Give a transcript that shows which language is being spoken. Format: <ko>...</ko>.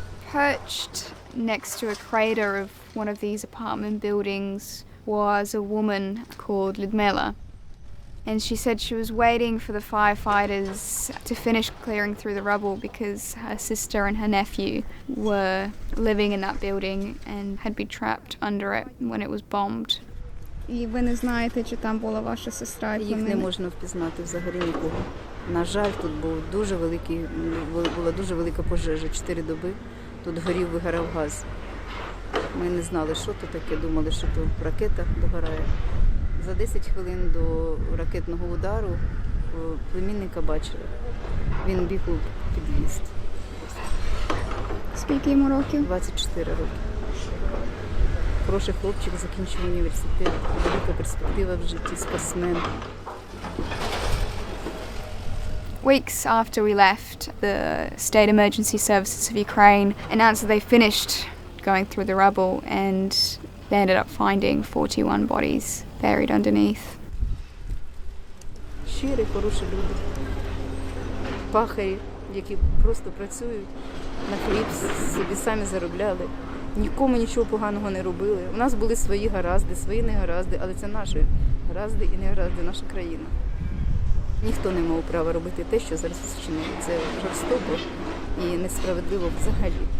<en>Perched next to a crater of one of these apartment buildings was a woman called Lyudmila. And she said she was waiting for the firefighters to finish clearing through the rubble because her sister and her nephew were living in that building and had been trapped under it when it was bombed.</en> <uk>І ви не знаєте, чи там була ваша сестра? Їх не можна впізнати взагалі нікого. На жаль, тут була дуже велика пожежа, 4 доби. Тут горів, вигорав газ. Ми не знали, що то таке, думали, що то ракета догорає. За 10 хвилин до ракетного удару племінника бачили. Він біг у під'їзд. Скільки йому років? 24 роки. Хороший хлопчик, закінчив університет, велика перспектива в житті, спортсмен.</uk> <en>Weeks after we left, the State Emergency Services of Ukraine announced that they finished going through the rubble and they ended up finding 41 bodies buried underneath.</en> <uk>Щирі, хороші люди. Пахарі, які просто працюють на хліб, собі самі заробляли. Нікому нічого поганого не робили. У нас були свої гаразди, свої негаразди, але це наші гаразди і негаразди, наша країна. Ніхто не мав права робити те, що зараз вчинили. Це жорстоко і несправедливо взагалі.</uk>